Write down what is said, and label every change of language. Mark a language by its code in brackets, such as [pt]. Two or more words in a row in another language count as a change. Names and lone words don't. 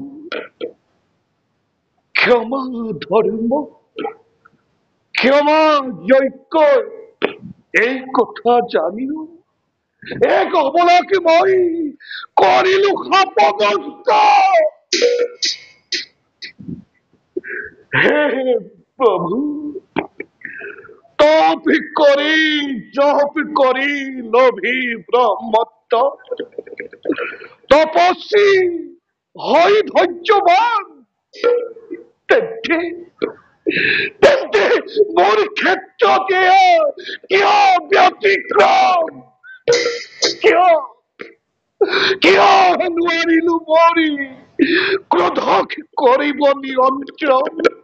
[as] ক্ষমা ধর্ম ক্ষমা যজ্ঞ এই কথা জানিও এক অবলাকে মই করিল খাপগ্রস্ত হে প্রভু তপ করি জপ করি লোভী ব্রহ্মত্ব তপস্বী হয় ধৈর্যবান তেন্তে তেন্তে মোর ক্ষেত্র কিয় ব্যতিক্রম কিয় কিয় নোৱাৰিলো মৰি ক্ৰোধক কৰিব নিয়ন্ত্ৰণ